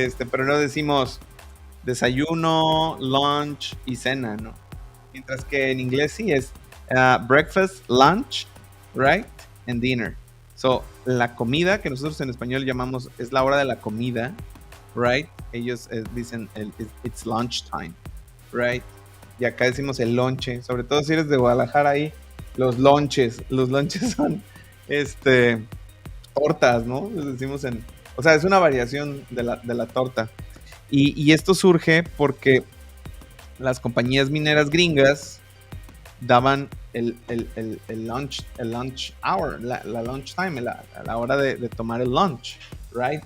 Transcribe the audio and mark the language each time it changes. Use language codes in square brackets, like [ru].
[es] Pero no decimos desayuno, lunch y cena, ¿no? Mientras que en inglés sí es breakfast, lunch, right? [en] And dinner. [es] So, la comida que nosotros en español llamamos es la hora de la comida, right? Ellos dicen [en] it's lunch time, right? [es] Y acá decimos el lonche, sobre todo si eres de Guadalajara ahí, los lonches son tortas, ¿no? Les decimos o sea, es una variación de la torta. Y esto surge porque las compañías mineras gringas daban el lunch hour, la lunch time, la hora de tomar el lunch, right?